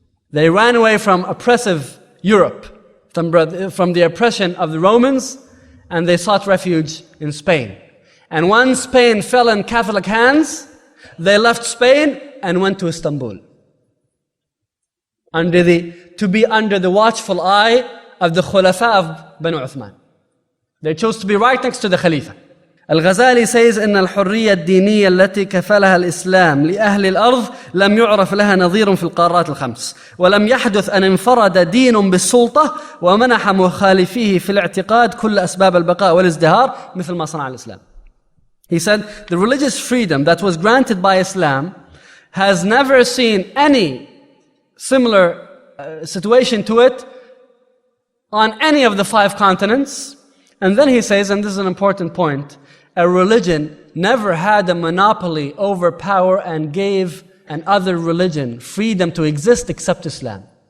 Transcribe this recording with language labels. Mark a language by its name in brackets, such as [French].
[English] They ran away from oppressive Europe, from the oppression of the Romans, and they sought refuge in Spain. And when Spain fell in Catholic hands, they left Spain and went to Istanbul, to be under the watchful eye of the Khulafa of Banu Uthman. They chose to be right next to the Khalifa. Al-Ghazali says, [Arabic] إن الحرية الدينية التي كفلها الإسلام لأهل الأرض لم يعرف لها نظير في القارات الخمس ولم يحدث أن انفرد دين بالسلطة ومنح مخالفيه في الاعتقاد كل أسباب البقاء والازدهار مثل ما صنع الإسلام. [English] He said, the religious freedom that was granted by Islam has never seen any similar situation to it on any of the 5 continents. And then he says, and this is an important point, a religion never had a monopoly over power and gave another religion freedom to exist except Islam.